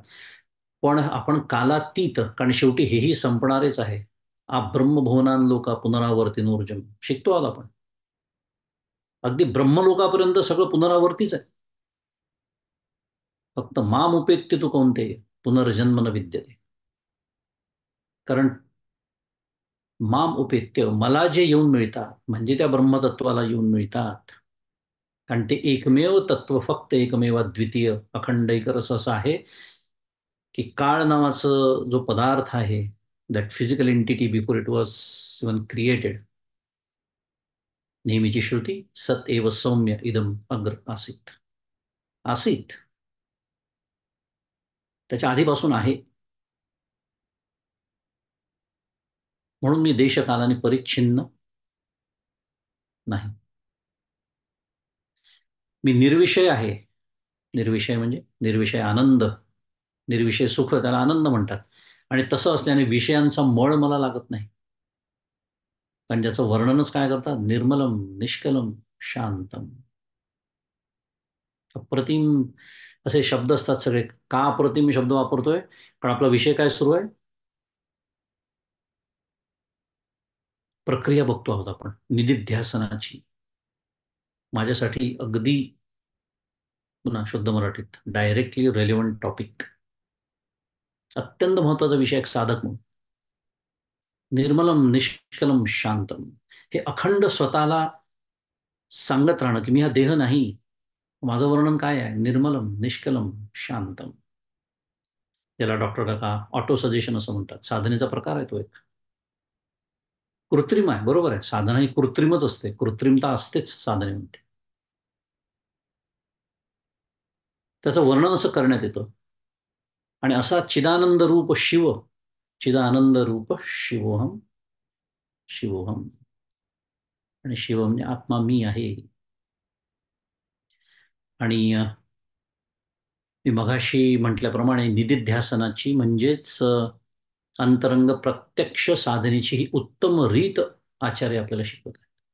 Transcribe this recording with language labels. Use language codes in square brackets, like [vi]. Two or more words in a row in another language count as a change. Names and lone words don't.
[mr] पण आपण कालातीत, कारण शेवटी हेही संपणारेच आहे. [sa] आ ब्रह्मभुवनान लोका पुनरावर्तीनोर्जन [mr] शिकतो आहोत आपण. अगदी ब्रह्मलोकापर्यंत सगळं पुनरावर्तीच आहे. [sa] फक्त माम उपेत्य तू कोणते पुनर्जन्म न विद्यते. कारण माम उपेत्य, [mr] मला जे येऊन मिळतात, म्हणजे त्या ब्रह्मतत्वाला येऊन मिळतात. कारण ते एकमेव तत्व, फक्त एकमेव द्वितीय अखंड एक रस असं आहे की काळ नावाचं जो पदार्थ आहे, [en] That physical entity before it was even created, [mr] नेहमीची श्रुती, [sa] सत एव सौम्य इदम अग्र आसीत. आसीत, [mr] त्याच्या आधीपासून आहे. म्हणून मी देशकालाने परिच्छिन्न नाही. मी निर्विषय आहे. निर्विषय म्हणजे निर्विषय आनंद, निर्विषय सुख, त्याला आनंद म्हणतात. आणि तसं असल्याने विषयांचा मळ मला लागत नाही. कारण ज्याचं वर्णनच काय करतात? [sa] निर्मलम निष्कलम शांतम. [mr] अप्रतिम असे शब्द असतात सगळे. का अप्रतिम शब्द वापरतोय? कारण आपला विषय काय सुरू आहे? प्रक्रिया बघतो आहोत आपण निदिध्यासनाची. माझ्यासाठी अगदी, पुन्हा शुद्ध मराठीत, [en] directly relevant topic, [mr] अत्यंत महत्वाचा विषय, एक साधक म्हणून. [sa] निर्मलम निष्कलम शांतम, [mr] हे अखंड स्वतःला सांगत राहणं की मी हा देह नाही. माझं वर्णन काय आहे? [sa] निर्मलम निष्कलम शांतम. [mr] याला डॉक्टर काका [en] auto suggestion [mr] असं म्हणतात. साधनेचा प्रकार आहे तो एक. कृत्रिम आहे, बरोबर आहे, साधना ही कृत्रिमच असते, कृत्रिमता असतेच साधनेमध्ये. त्याचं वर्णन असं करण्यात येतं. आणि असा [sa] चिदानंद रूप शिव, चिदानंद रूप शिवोहम, शिवोहम. [mr] आणि शिव म्हणजे आत्मा, मी आहे. आणि मी मघाशी म्हटल्याप्रमाणे निदिध्यासनाची, म्हणजेच अंतरंग प्रत्यक्ष साधनेची ही उत्तम रीत आचार्य आपल्याला शिकवत आहे.